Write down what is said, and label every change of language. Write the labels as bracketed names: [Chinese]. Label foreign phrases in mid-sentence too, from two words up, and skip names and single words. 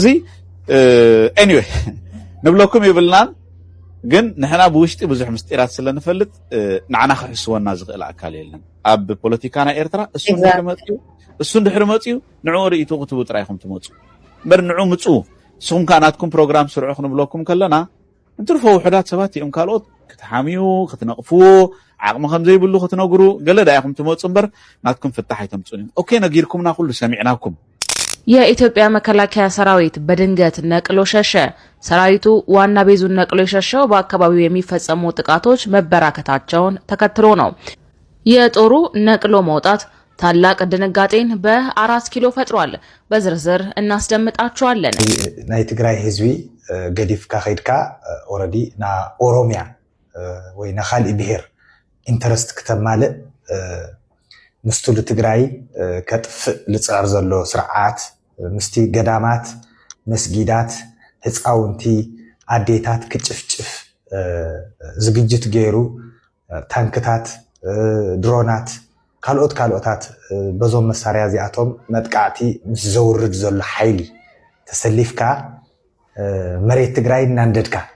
[Tigrinya] anyway ንብለኩም ይብልናን ግን ንሕና ብውሽጢ ብዙሕ ምስጢራት ስለንፈልጥ ንዓና ክሕስወና ዝኽእል ኣካል የለን ኣብ ፖለቲካና ኤርትራ እሱ እንድሕር መፅዩ ንዕኡ ርእይቱ ክትቡ ጥራይኩም ትመፁ እምበር ንዑ ምፁ ንስኹም ከዓ ናትኩም ፕሮግራም ስርዑ ክንብለኩም ከለና እንትርፎ ውሕዳት ሰባት እዮም ካልኦት ክትሓምዩ ክትነቕፍዎ ዓቕሚ ከም ዘይብሉ ክትነግሩ ገለ ዳኢኹም ትመፁ እምበር ናትኩም ፍታሕ ኣይተምፁን እዮም ኦኬ ነጊርኩምና ኩሉ ሰሚዕናኩም [Amharic] የኢትዮጵያ መከላከያ ሰራዊት በድንገት ነቅሎ ሸሸ። ሰራዊቱ ዋና ቤዙን ነቅሎ የሸሸው በአካባቢው የሚፈጸሙ ጥቃቶች መበራከታቸውን ተከትሎ ነው። የጦሩ ነቅሎ መውጣት ታላቅ ድንጋጤን በ4 ኪሎ ፈጥሯል። በዝርዝር እናስደምጣችኋለን። [Tigrinya] ናይ ትግራይ ህዝቢ ገዲፍካ ኸይድካ ኦሬዲ ና ኦሮሚያ ወይ ና ካልእ ብሄር ኢንተረስት ከተማልእ ምስትሉ ትግራይ ከጥፍእ ልፅዕር ዘሎ ስርዓት ምስቲ ገዳማት መስጊዳት ህፃውንቲ ኣዴታት ክጭፍጭፍ ዝግጅት ገይሩ ታንክታት ድሮናት ካልኦታት በዞም መሳርያ እዚኣቶም መጥቃዕቲ ምስ ዘውርድ ዘሎ ሓይሊ ተሰሊፍካ መሬት ትግራይ እናንደድካ